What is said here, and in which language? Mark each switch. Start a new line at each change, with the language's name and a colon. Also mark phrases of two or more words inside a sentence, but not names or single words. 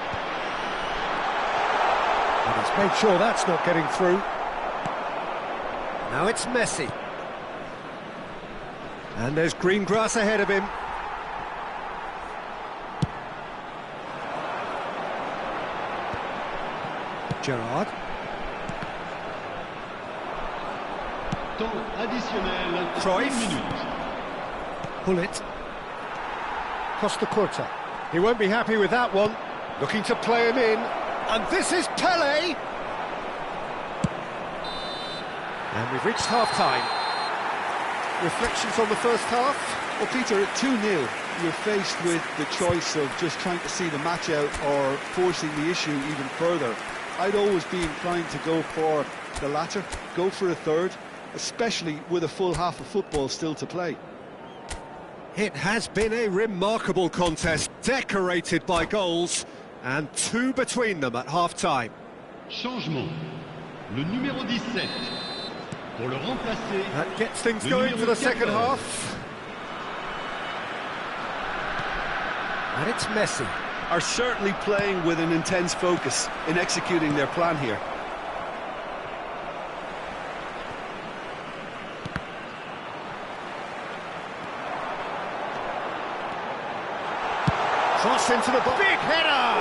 English: And he's made sure that's not getting through. Now it's Messi. And there's green grass ahead of him. Gerrard.
French: Temps additionnel,
English: Cruyff. 1 minute. Pull it. Costa Curta. He won't be happy with that one. Looking to play him in. And this is Pele. And we've reached half-time. Reflections on the first half? Well, Peter, at 2-0, you're faced with the choice of just trying to see the match out or forcing the issue even further. I'd always be inclined to go for the latter, go for a third, especially with a full half of football still to play. It has been a remarkable contest, decorated by goals, and two between them at half-time.
French: Changement. Le numéro 17. Pour le remplacer.
English: That gets things going for the second half. And it's Messi. Are certainly playing with an intense focus in executing their plan here. Cross into the box. Big header!